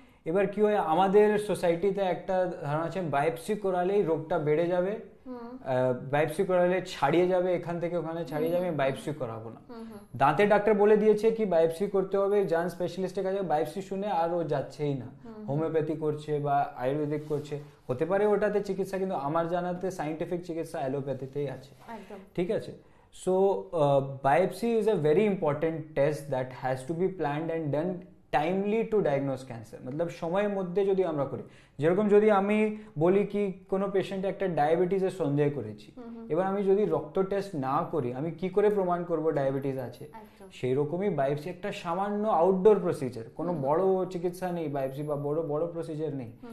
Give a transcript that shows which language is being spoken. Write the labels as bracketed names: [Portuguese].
[Bangla] এবার কি হয়, আমাদের সোসাইটিতে একটা ধারণা আছে বায়োপসি করালেই রোগটা বেড়ে যাবে, বায়োপসি করালে ছাড়িয়ে যাবে, এখান থেকে ওখানে ছাড়িয়ে যাবে, বায়োপসি করাবো না। দাঁতের ডাক্তার বলে দিয়েছে কি বায়োপসি করতে হবে, যান স্পেশালিস্টের কাছে। বায়োপসি শুনে আর ও যাচ্ছেই না, হোমিওপ্যাথি করছে বা আয়ুর্বেদিক করছে। হতে পারে ওটাতে চিকিৎসা, কিন্তু আমার জানাতে সাইন্টিফিক চিকিৎসা অ্যালোপ্যাথিতেই আছে। ঠিক আছে। [English] So biopsy is a very important test that has to be planned and done timely to diagnose cancer. [Bangla] मतलब সময়ের মধ্যে যদি আমরা করি, যেরকম যদি আমি বলি কি কোনো পেশেন্ট একটা ডায়াবেটিসের সন্দেহ করেছি, এবার আমি যদি রক্ত টেস্ট না করি আমি কি করে প্রমাণ করব ডায়াবেটিস আছে? সেই রকমই বায়োপসি একটা সামান্য আউটডোর প্রসিজার, কোনো বড় চিকিৎসা নেই বায়োপসি বা বড় বড় প্রসিজার নেই।